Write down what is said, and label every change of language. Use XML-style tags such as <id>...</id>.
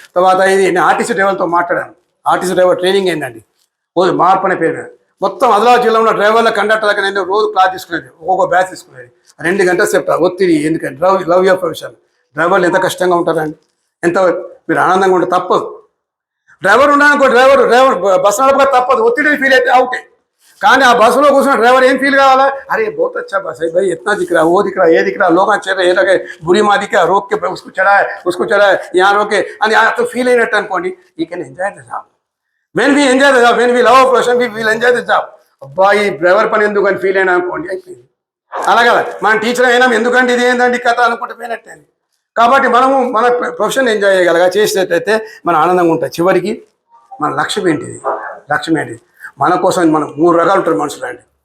<te>తర్వాత ఇది నేను ఆర్టీసీ డ్రైవర్తో మాట్లాడాను. ఆర్టీసీ డ్రైవర్ ట్రైనింగ్ ఏంటండి రోజు మార్పు అనే పేరు మొత్తం ఆదిలాబాద్ జిల్లా ఉన్న డ్రైవర్ల కండక్టర్లకి నేను రోజు క్లాస్ తీసుకునేది. ఒక్కొక్క బ్యాచ్ తీసుకునేది. 2 గంటలు చెప్తాను ఒత్తిడి. ఎందుకంటే</te> <en>Love your profession.</en> <te>డ్రైవర్లు ఎంత కష్టంగా ఉంటారండి. ఎంత మీరు ఆనందంగా ఉంటే తప్పదు. డ్రైవర్ ఉన్నానుకో డ్రైవర్ బస్సు నడపక తప్పదు. ఒత్తిడిని ఫీల్ అయితే అవుటే. కానీ ఆ బస్సులో కూర్చున్న డ్రైవర్ ఏం ఫీల్ కావాలా?</te> <hi>అరే बहुत अच्छा बस है भाई, इतना दिख रहा वो दिख रहा ये दिख रहा लोग चल रहे ये लगे बुरी माँ दिखा रोक के उसको चढ़ाए यहाँ रोके అని तो</hi> <te>ఫీల్ అయినట్టు అనుకోండి.</te> <en>You can enjoy the job. When we enjoy the job,</en> <te>when we love our profession we will enjoy the job. అబ్బా ఈ డ్రైవర్ పని ఎందుకు అని ఫీల్ అయినా అనుకోండి అయిపోయింది. అలా కదా మన టీచర్ అయినా ఎందుకంటే ఇది ఏంటండి కథ అనుకుంటే పోయినట్టే. కాబట్టి మనము మన ప్రొఫెషన్ ఎంజాయ్ చేయగలగా చేసేటైతే మన ఆనందంగా ఉంటుంది. చివరికి మన లక్ష్యం ఏంటిది? లక్ష్యం ఏంటిది? మన కోసం మనం 3 రకాలు ఉంటారు మనుషులు అండి.</te>